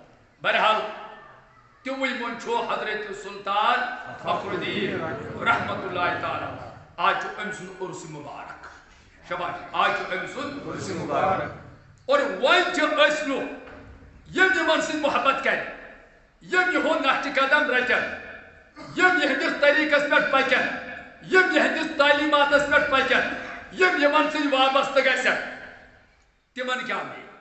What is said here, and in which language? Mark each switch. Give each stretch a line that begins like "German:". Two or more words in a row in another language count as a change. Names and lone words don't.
Kashmiri: بہرحال تِموٕے منٛز چھُ حضرت سلطان فخر الدین
Arabic: رحمت اللہ تعالیٰ
Kashmiri: آج چھُ أمۍ سُنٛد عرس مبارک شباش آج چھُ أمۍ سُنٛد عرس مبارک اور وۄنۍ چھِ أسۍ لُکھ یم یمن سۭتۍ محبت کرِ یم یہُنٛد نقشہِ قدم رٹن یم یہنٛدِس طریقس پٮ۪ٹھ پکن یم یہنٛدِس تعلیماتس پٮ۪ٹھ پکن یم یمن سۭتۍ وابستہٕ گژھن تمن کیٛاہ میلہِ